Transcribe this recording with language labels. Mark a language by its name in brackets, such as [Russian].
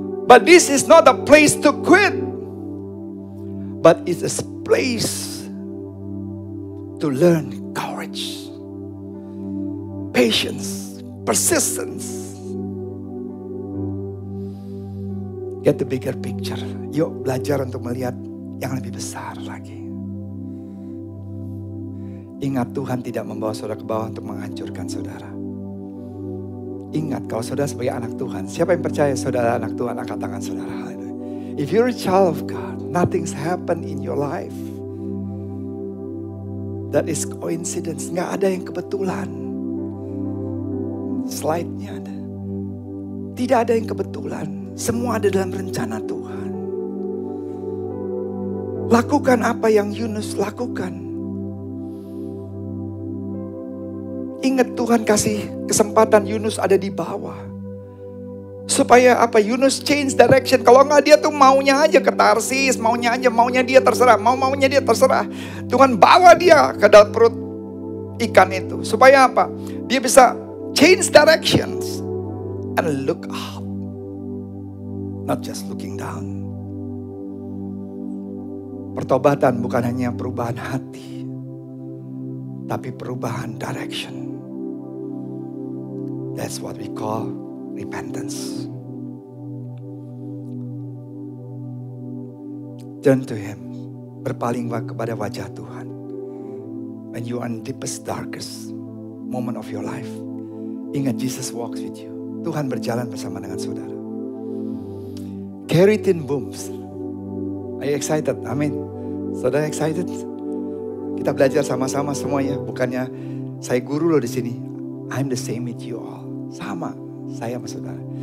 [English] But this is not a place to quit. But it's a place to learn courage, patience, persistence. Get the bigger picture. [Indonesian] Yuk belajar untuk melihat yang lebih besar lagi. Ingat Tuhan tidak membawa saudara ke bawah untuk menghancurkan saudara. Ingat kalau saudara sebagai anak Tuhan. Siapa yang percaya saudara anak Tuhan, angkat tangan saudara. [English] If you're a child of God, nothing's happened in your life. That is coincidence. [Indonesian] Gak ada yang kebetulan. Slide-nya ada. Tidak ada yang kebetulan. Semua ada dalam rencana Tuhan. Lakukan apa yang Yunus lakukan. Ingat Tuhan kasih kesempatan Yunus ada di bawah. Supaya apa? Yunus [English] change direction. [Indonesian] Kalau enggak dia tuh maunya aja ke Tarsis, maunya dia terserah, maunya dia terserah. Tuhan bawa dia ke dalam perut ikan itu. Supaya apa? Dia bisa [English] change directions and look up. Not just looking down. [Indonesian] Pertobatan bukan hanya perubahan hati, tapi perubahan direction. [English] That's what we call repentance. Turn to Him. [Indonesian] Berpalinglah kepada wajah Tuhan. [English] When you are in deepest, darkest moment of your life, ingat Jesus walks with you. [Indonesian] Tuhan berjalan bersama dengan saudara. [English] Keratin booms. Are you excited? Amin. Saudara excited? [Indonesian] Kita belajar sama-sama semuanya. Bukannya saya guru loh di sini. [English] I'm the same with you all. [Indonesian] Sama. Saya sama saudara.